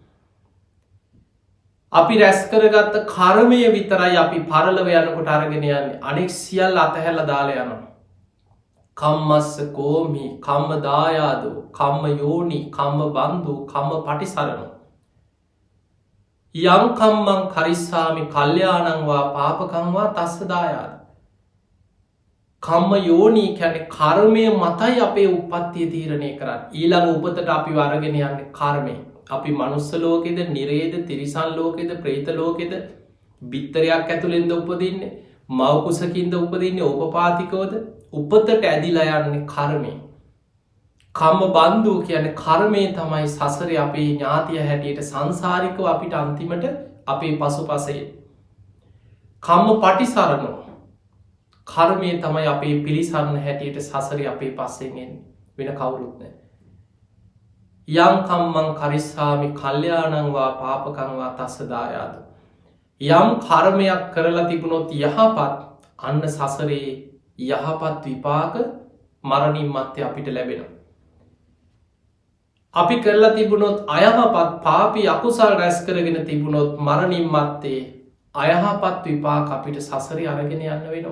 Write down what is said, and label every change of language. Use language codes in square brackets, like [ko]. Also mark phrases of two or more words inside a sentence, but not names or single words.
[si] අපි රැස් කරගත්ත කර්මය විතරයි අපි පරලොව යනකොට අරගෙන යන්නේ. අනෙක් සියල්ල අතහැරලා දාලා යනවා. [pi] කම්මස්ස කෝමි, කම්ම දායාදෝ, කම්ම යෝනි, කම්ම බන්දු, කම්ම පටිසරණෝ. යම් කම්මං කරිස්සාමි කල්යාණං වා පාපකං වා තස්ස දායාද. කම්ම යෝනි [si] කියන්නේ කර්මය මතයි අපේ උප්පත්තිය තීරණය කරන්නේ. ඊළඟ උපතට අපි අරගෙන යන්නේ කර්මය. අපි මනුස්ස ලෝකෙද, නිරේද, තිරිසන් ලෝකෙද, ප්‍රේත ලෝකෙද, බිත්තරයක් ඇතුළෙන්ද උපදින්නේ, මව් කුසකින්ද උපදින්නේ, ඕපපාතිකවද උපතට ඇදිලා යන්නේ කර්මය. [pi] කම්ම බන්දු [si] කියන්නේ කර්මය තමයි සසරේ අපේ ඥාතිය හැටියට සංසාරිකව අපිට අන්තිමට අපේ පසුපසයේ. [pi] කම්ම පටිසරණෝ [si] කර්මය තමයි අපේ පිළිසරණ හැටියට සසරේ අපේ පස්සෙන් එන්නේ. වෙන කවුරුත් නැහැ. [pi] යම් කම්මං කරිස්සාමි කල්යාණං වා පාපකං වා තස්ස දායාද. [si] යම් කර්මයක් කරලා තිබුණොත් යහපත්, අන්න සසරේ යහපත් විපාක මරණින් මත්තේ අපිට ලැබෙනවා. අපි කරලා තිබුණොත් අයහපත් පාපී අකුසල් රැස් කරගෙන තිබුණොත් මරණින් මත්තේ අයහපත් විපාක අපිට සසරේ අරගෙන යන්න වෙනවා.